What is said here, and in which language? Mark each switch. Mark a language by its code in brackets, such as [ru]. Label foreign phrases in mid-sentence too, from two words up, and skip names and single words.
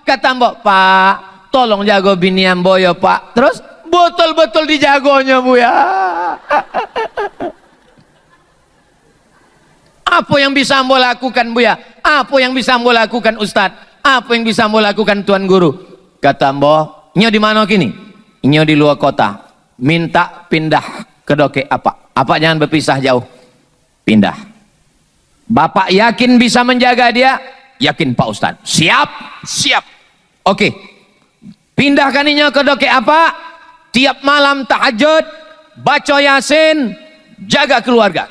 [id] Kata Ambo, Pak, tolong jago bini Ambo ya Pak. Terus betul-betul dijagonya Bu ya. Apa yang bisa Ambo lakukan Bu ya? Apa yang bisa Ambo lakukan Ustadz? Apa yang bisa Ambo lakukan Tuan Guru? Kata Ambo, nyo di mana kini? Nyo di luar kota. Minta pindah ke doke apa? Apa jangan berpisah jauh. Pindah. Bapak yakin bisa menjaga dia? Yakin Pak Ustadz. Siap? Siap. Oke. Pindahkaninya ke doke apa? Tiap malam tahajud, baca Yasin, jaga keluarga.